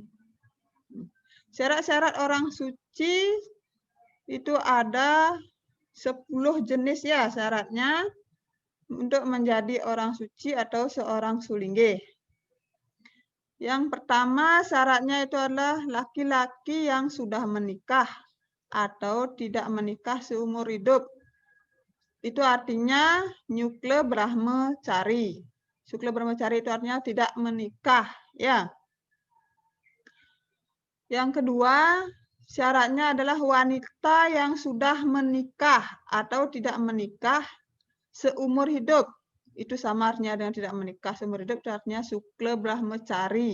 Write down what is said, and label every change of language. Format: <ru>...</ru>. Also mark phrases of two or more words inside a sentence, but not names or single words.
<id>Syarat-syarat orang suci itu ada 10 jenis ya syaratnya untuk menjadi orang suci atau seorang sulingge. Yang pertama syaratnya itu adalah laki-laki yang sudah menikah atau tidak menikah seumur hidup. Itu artinya nyukle brahmacari. Nyukle brahmacari itu artinya tidak menikah, ya. Yang kedua, syaratnya adalah wanita yang sudah menikah atau tidak menikah seumur hidup. Itu sama artinya dengan tidak menikah seumur hidup, itu artinya sukle brahmacari.</id>